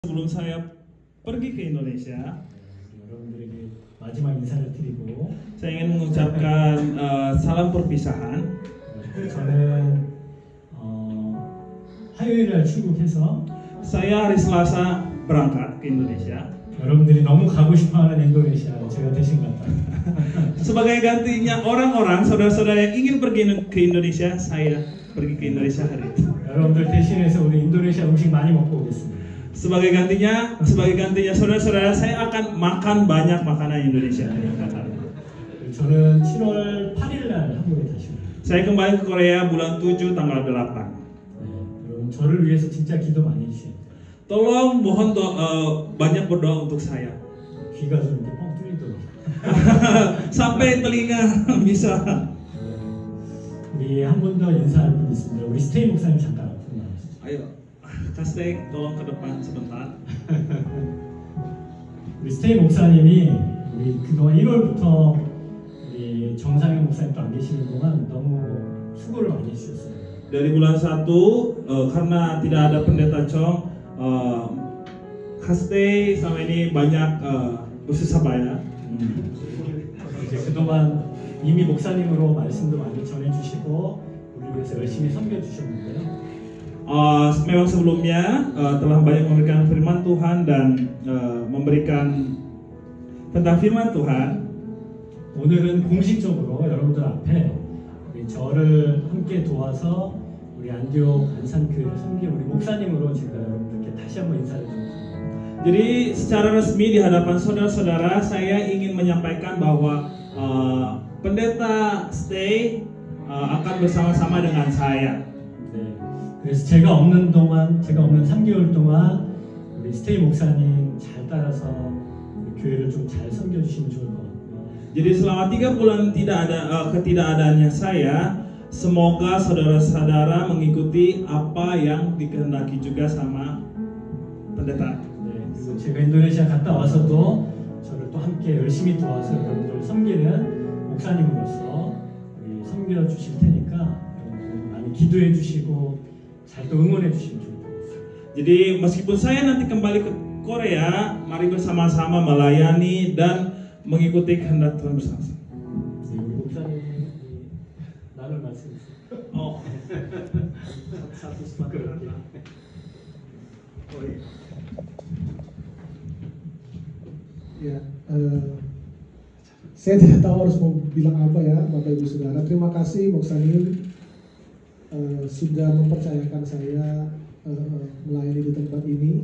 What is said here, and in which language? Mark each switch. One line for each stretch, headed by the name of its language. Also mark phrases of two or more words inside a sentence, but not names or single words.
Indonesian: Sebelum saya pergi ke Indonesia,
Korean: 여러분들에게 마지막 인사를 드리고
Indonesian: saya ingin mengucapkan salam perpisahan.
Korean: 저는 화요일 날 출국해서
Indonesian: Saya hari Selasa berangkat ke Indonesia.
Korean: 여러분들이 너무 가고 싶어하는 인도네시아 제가 대신 갔다.
Indonesian: Sebagai gantinya orang-orang, saudara-saudara yang ingin pergi ke Indonesia, saya pergi ke Indonesia hari itu.
Korean: 여러분들 대신해서 우리 인도네시아 음식 많이 먹고 오겠습니다.
Indonesian: Sebagai gantinya saudara-saudara, saya akan makan banyak makanan Indonesia.
Korean: 저는 7월 8일 날 한국에 다시 와요.
Indonesian: Saya kembali ke Korea bulan 7 tanggal 8.
Korean: 여러분 저를 위해서 진짜 기도 많이 해주세요.
Indonesian: Tolong mohon banyak berdoa untuk saya.
Korean: 귀가 좀 이렇게 뻥 뚫리도록.
Indonesian: Sampai telinga bisa.
Korean: 우리 한 번 더 인사할 분 있습니다. 우리 스테이 목사님 잠깐 앞으로 나와주세요.
Indonesian: Ayo, Kastek tolong ke depan sebentar.
Korean: 우리 스테이 목사님이 우리 그동안 1월부터 우리 정상현 목사님 또 안 계시는 동안 너무 수고를 많이 해주셨어요.
Indonesian: Dari bulan 1 karena tidak ada pendeta Chong, Kastek sama ini banyak bersusah payah.
Korean: 이제 그동안 이미 목사님으로 말씀도 많이 전해주시고 우리 위해서 열심히 섬겨주셨는데요.
Indonesian: Memang sebelumnya telah banyak memberikan firman Tuhan dan memberikan tentang firman Tuhan.
Korean: 오늘은 공식적으로 여러분들 앞에 우리 저를 함께 도와서 우리 안디옥 안산교회를 섬긴 우리 목사님으로 제가 여러분들께 다시 한번 인사를 드립니다.
Indonesian: Jadi secara resmi di hadapan saudara-saudara saya ingin menyampaikan bahwa pendeta Stay akan bersama-sama dengan saya.
Korean: 네, 그래서 제가 없는 3개월 동안 우리 스테이 목사님 잘 따라서 우리 교회를 좀 잘 섬겨주시면 좋을 것 같고요.
Indonesian: Jadi selama 3 bulan ketidakadaannya saya, semoga saudara-saudara mengikuti apa yang dikehendaki juga sama pendeta.
Korean: 네, 그리고 제가 인도네시아 갔다 와서도 저를 또 함께 열심히 도와서 여러분들을 섬기는 목사님으로서 우리 섬겨주실 테니까 여러분들 많이 기도해 주시고 잘 또 응원해 주시면 좋을 것 같습니다.
Indonesian: Jadi meskipun saya nanti kembali ke Korea, mari bersama-sama melayani dan mengikuti kehendak Tuhan bersama-sama.
Korean: 네, 우리 목사님이 나눌 말씀 있어요.
Indonesian: Satu sepatu. Ya, saya tidak tahu harus mau bilang apa ya, Bapak Ibu Saudara. Terima kasih Moksanim sudah mempercayakan saya melayani di tempat ini.